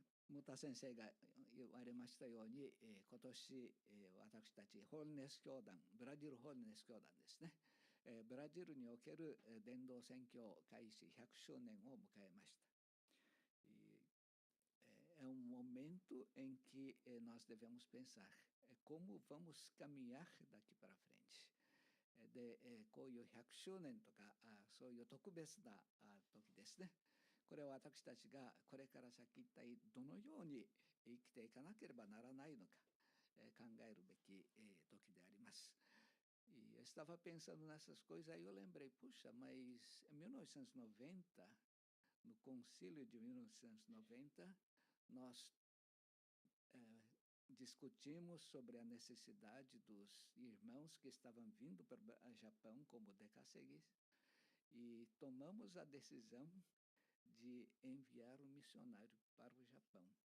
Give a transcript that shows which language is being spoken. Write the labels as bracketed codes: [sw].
[ja] ムタ先生が言われましたように、今年、私たちホールネス教団、ブラジルホールネス教団ですね、ブラジルにおける伝道宣教開始100周年を迎えました。 [pt] É momento em que nós devemos pensar como vamos caminhar daqui para frente. [ja] で、こういう100周年とかそういう特別な時ですね。これは私たちがこれから先一体どのように生きていかなければならないのか考えるべき時であります。 [pt] E eu estava pensando nessas coisas e eu lembrei, puxa, mas em 1990, no concílio de 1990, nós discutimos sobre a necessidade dos irmãos que estavam vindo para o Japão como decasseguis e tomamos a decisão de enviar um missionário para o Japão.